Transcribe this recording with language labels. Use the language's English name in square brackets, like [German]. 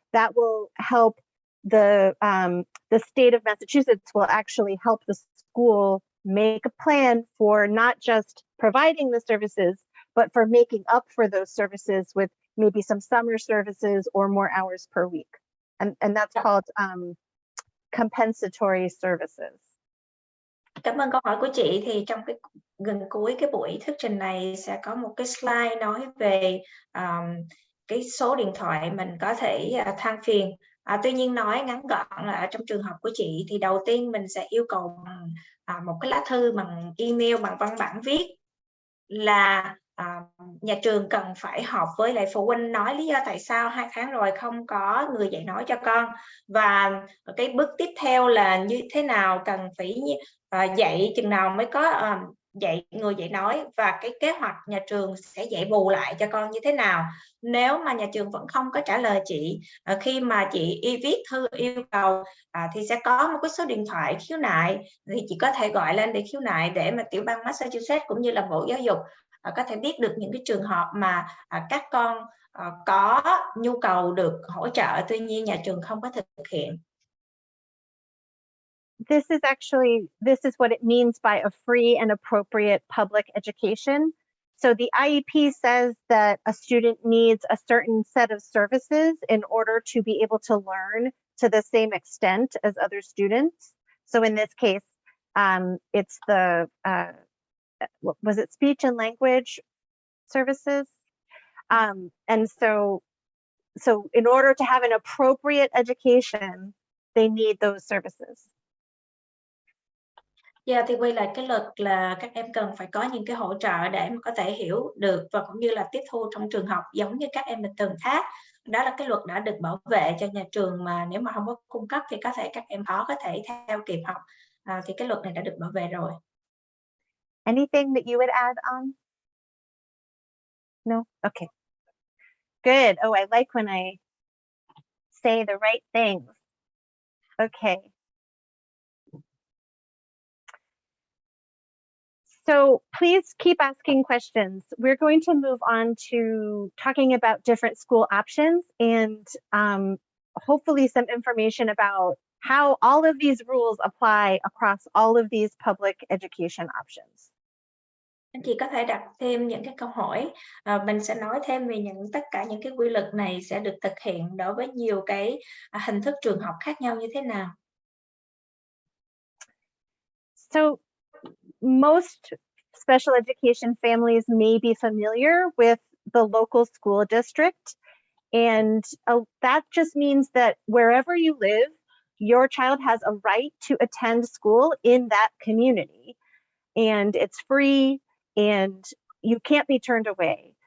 [English] that will help the state of Massachusetts will actually help the school make a plan for not just providing the services, but for making up for those services with maybe some summer services or more hours per week. And that's called compensatory services. [Vietnamese] Cảm ơn câu hỏi của chị. Thì trong cái gần cuối cái buổi thuyết trình này sẽ có một cái slide nói về cái số điện thoại mình có thể than phiền. Tuy nhiên nói ngắn gọn là trong trường hợp của chị thì đầu tiên mình sẽ yêu cầu bằng một cái lá thư, bằng email, bằng văn bản viết là nhà trường cần phải họp với lại phụ huynh nói lý do tại sao 2 tháng rồi không có người dạy nói cho con, và cái bước tiếp theo là như thế nào, cần phải dạy chừng nào mới có dạy người dạy nói, và cái kế hoạch nhà trường sẽ dạy bù lại cho con như thế nào. Nếu mà nhà trường vẫn không có trả lời chị khi mà chị viết thư yêu cầu thì sẽ có một cái số điện thoại khiếu nại, thì chị có thể gọi lên để khiếu nại, để mà tiểu bang Massachusetts cũng như là Bộ Giáo dục có thể biết được những cái trường hợp mà các con có nhu cầu được hỗ trợ, tuy nhiên nhà trường không có thực hiện. [English] This is what it means by a free and appropriate public education. So the IEP says that a student needs a certain set of services in order to be able to learn to the same extent as other students. So in this case, it's the was it speech and language services? And so in order to have an appropriate education, they need those services. [Vietnamese] Dạ, thì quay lại cái luật là các em cần phải có những cái hỗ trợ để mà có thể hiểu được và cũng như là tiếp thu trong trường học giống như các em bình thường khác. Đó là cái luật đã được bảo vệ cho nhà trường, mà nếu mà không có cung cấp thì có thể các em khó có thể theo kịp học. Thì cái luật này đã được bảo vệ rồi. [English] Anything that you would add on? No? Okay. Good. Oh, I like when I say the right things. Okay. So please keep asking questions. We're going to move on to talking about different school options and hopefully some information about how all of these rules apply across all of these public education options. [Vietnamese] Anh chị có thể đặt thêm những cái câu hỏi. Mình sẽ nói thêm về tất cả những cái quy luật này sẽ được thực hiện đối với nhiều cái hình thức trường học khác nhau như thế nào. [English] So most special education families may be familiar with the local school district, and that just means that wherever you live, your child has a right to attend school in that community, and it's free and you can't be turned away.